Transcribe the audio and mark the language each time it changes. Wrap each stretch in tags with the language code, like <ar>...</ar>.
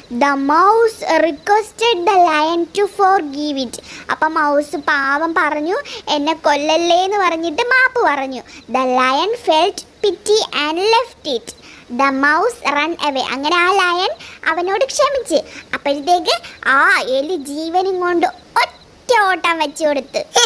<en>The mouse requested the lion to forgive it.</en> <ml>അപ്പം mouse പാവം പറഞ്ഞു, എന്നെ കൊല്ലല്ലേ എന്ന് പറഞ്ഞിട്ട് മാപ്പ് പറഞ്ഞു.</ml> <en>The lion felt pity and left it. The mouse ran away.</en> <ml>അങ്ങനെ ആ ലയൺ അവനോട് ക്ഷമിച്ച്. അപ്പോഴത്തേക്ക് ആ എലി ജീവനും കൊണ്ട് ഒറ്റ ഓട്ടം വെച്ചു കൊടുത്ത്.</ml>